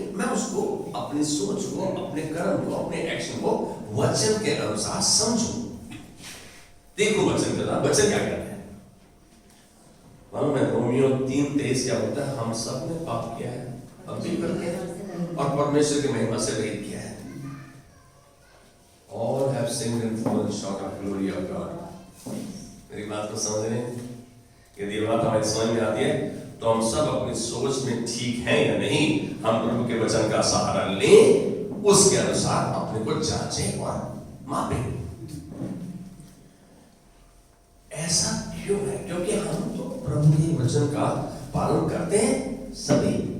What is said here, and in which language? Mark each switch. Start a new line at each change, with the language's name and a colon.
Hindi: मैं उसको, अपनी सोच को, अपने कर्म को, अपने एक्शन को वचन के अनुसार समझूं, देखो वचन के अनुसार वचन क्या कहते हैं। मालूम है रोमियो 3:23 क्या बोलता है? हम सब ने पाप किया है, अब भी करते हैं, और परमेश्वर की महिमा से रहित किया है।
English: All have sinned and fallen short of glory of God।
Hindi: मेरी बात को समझ रहे हैं? यदि ये बात हमारी समझ में आती है तो हम सब अपनी सोच में ठीक हैं या नहीं, हम प्रभु के वचन का सहारा लें, उसके अनुसार अपने को जांचें और मापें। ऐसा क्यों है? क्योंकि हम तो प्रभु के वचन का पालन करते हैं सभी।